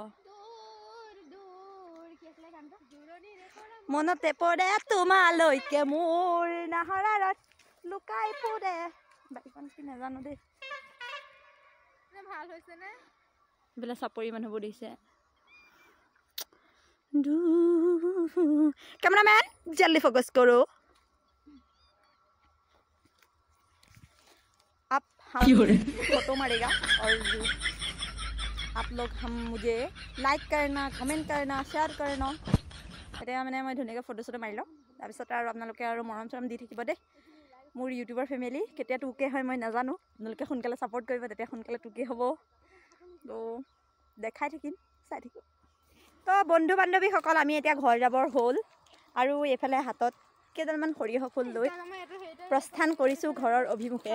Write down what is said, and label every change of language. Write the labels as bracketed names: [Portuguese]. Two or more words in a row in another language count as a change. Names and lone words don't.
[Assamese] মনতে পৰে তোমালৈকে মোৰ নাহৰাৰত লুকাই ফুৰে। বাকীখন কি নাজানো দেই। ভাল হৈছেনে? এইবিলাক চাপৰি মানুহবোৰ দেখিছে। [Hindi] कैमरामैन जल्दी फोकस करो। आप हम फोटो मारेगा और आप लोग हम मुझे लाइक करना, कमेंट करना, शेयर करना। [Assamese] এতিয়া মানে মই ধুনীয়াকৈ ফটো চটো মাৰি লওঁ। তাৰপিছত আৰু আপোনালোকে আৰু মৰম চৰম দি থাকিব দেই। মোৰ ইউটিউবৰ ফেমিলি কেতিয়া 2K হয় মই নাজানো। আপোনালোকে সোনকালে ছাপোৰ্ট কৰিব, তেতিয়া সোনকালে 2K হ'ব। তো দেখাই থাকিম, চাই থাকিব। তো বন্ধু বান্ধৱীসকল, আমি এতিয়া ঘৰ যাবৰ হ'ল আৰু এইফালে হাতত কেইডালমান সৰিয়হ ফুল লৈ প্ৰস্থান কৰিছোঁ ঘৰৰ অভিমুখে।